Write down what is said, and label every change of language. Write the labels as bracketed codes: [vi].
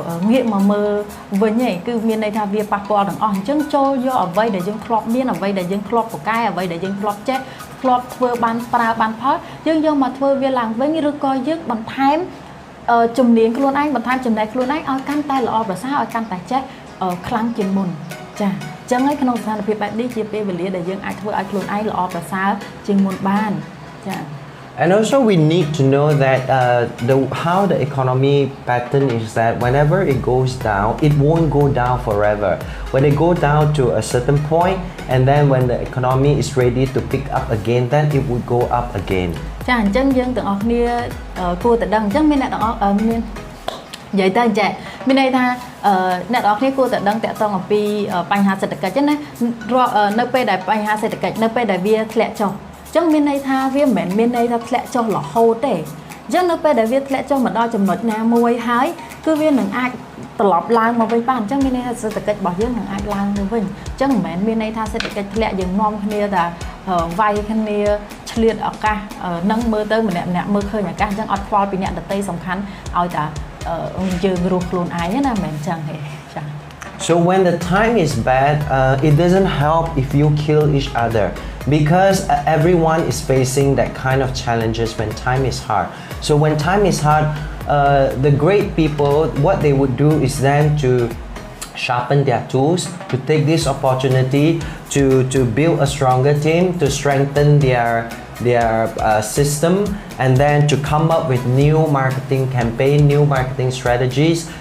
[km] ងាកមកមើលវិញទេគឺមានន័យថាវាប៉ះពាល់ទាំងអស់អញ្ចឹងចូលយកអ្វីដែលយើងធ្លាប់មានអ្វីដែលយើងធ្លាប់ពូកែអ្វីដែលយើងធ្លាប់ចេះធ្លាប់ធ្វើបានប្រើបានផលយើងយកមកធ្វើវាឡើងវិញឬក៏យើងបន្ថែមជំនាញខ្លួនឯងបន្ថែមចំណេះខ្លួនឯងឲ្យកាន់តែល្អប្រសើរឲ្យកាន់តែចេះខ្លាំងជាងមុនចាចឹងហើយក្នុងស្ថានភាពបែបនេះជាពេលវេលាដែលយើងអាចធ្វើឲ្យខ្លួនឯងល្អប្រសើរជាងមុនបានចា [en] And also we need to know that how the economy pattern is that whenever it goes down, it won't go down forever. When it go down to a certain point, and then when the economy is ready to pick up again, then it will go up again. [km] ចាអញ្ចឹងយើងទាំងអស់គ្នាគួរតែដឹងអញ្ចឹងមានអ្នកទាំងអស់មាននិយាយទៅចាមានន័យថាអ្នកទាំងអស់គ្នាគួរតែដឹងតាក់ទងអំពីបញ្ហាសេដ្ឋកិច្ចណា នៅពេលដែលបញ្ហាសេដ្ឋកិច្ចនៅពេលដែលវាធ្លាក់ចុះអញ្ចឹងមានន័យថាវាមិនមែនមានន័យថាធ្លាក់ចុះរហូតទេអញ្ចឹងនៅពេលដែលវាធ្លាក់ចុះមកដល់ចំណុចណាមួយហើយគឺវានឹងអាចត្រឡប់ឡើងមកវិញបានអញ្ចឹងមានន័យថាសេដ្ឋកិច្ចរបស់យើងនឹងអាចឡើងទៅវិញអញ្ចឹងមិនមែនមានន័យថាសេដ្ឋកិច្ចធ្លាក់យើងនាំគ្នាតែវាយគ្នាឆ្លៀតឱកាសនឹងមើលទៅម្នាក់មើលឃើញឱកាសអញ្ចឹងអត់ខ្វល់ពីអ្នកដទៃសំខាន់ឲ្យតែយើងរស់ខ្លួនឯងណាមិនមែនអញ្ចឹងទេចា [en] So when the time is bad, it doesn't help if you kill each other because everyone is facing that kind of challenges when time is hard. So when time is hard, the great people, what they would do is then to sharpen their tools, to take this opportunity to build a stronger team, to strengthen their system, and then to come up with new marketing campaign, new marketing strategies.